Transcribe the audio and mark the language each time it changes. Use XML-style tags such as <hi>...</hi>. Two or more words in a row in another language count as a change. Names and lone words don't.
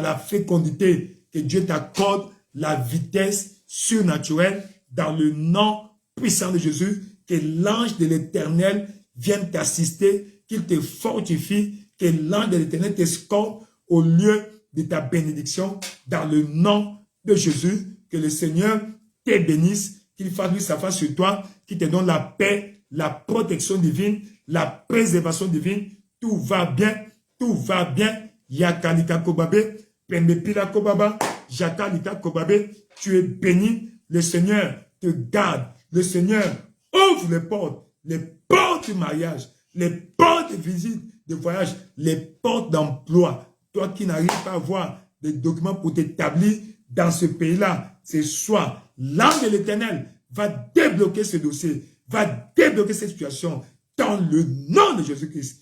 <fr>la fécondité, que Dieu t'accorde la vitesse surnaturelle dans le nom puissant de Jésus, que l'ange de l'Éternel vienne t'assister, qu'il te fortifie, que l'ange de l'Éternel t'escorte au lieu de ta bénédiction dans le nom de Jésus, que le Seigneur te bénisse, qu'il fasse lui sa face sur toi, qu'il te donne la paix, la protection divine, la préservation divine. Tout va bien, tout va bien. Yakalika kobabe, pembe pila kobaba, jakalika kobabe, tu es béni. Le Seigneur te garde. Le Seigneur ouvre les portes du mariage, les portes de visite de voyage, les portes d'emploi. Toi qui n'arrives pas à avoir des documents pour t'établir dans ce pays-là, ce soir, l'âme de l'Éternel va débloquer ce dossier, va débloquer cette situation dans le nom de Jésus-Christ.</fr>